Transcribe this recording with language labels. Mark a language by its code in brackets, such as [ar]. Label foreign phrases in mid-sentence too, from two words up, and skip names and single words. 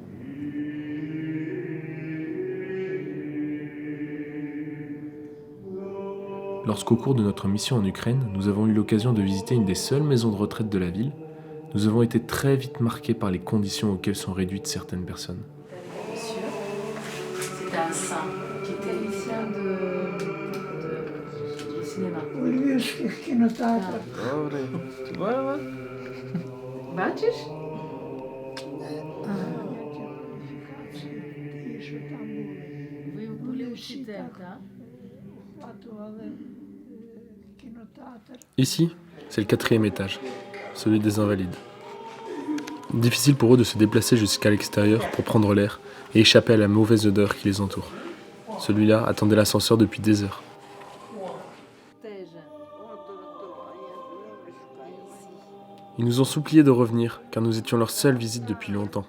[fr] Lorsqu'au cours de notre mission en Ukraine, nous avons eu l'occasion de visiter une des seules maisons de retraite de la ville, nous avons été très vite marqués par les conditions auxquelles sont réduites certaines personnes. Monsieur, c'était un saint qui était ici du cinéma. Bachis? [ru] Вы были учитель, да? [fr] Ici, c'est le 4e étage, celui des invalides. Difficile pour eux de se déplacer jusqu'à l'extérieur pour prendre l'air et échapper à la mauvaise odeur qui les entoure. Celui-là attendait l'ascenseur depuis des heures. Ils nous ont supplié de revenir, car nous étions leur seule visite depuis longtemps.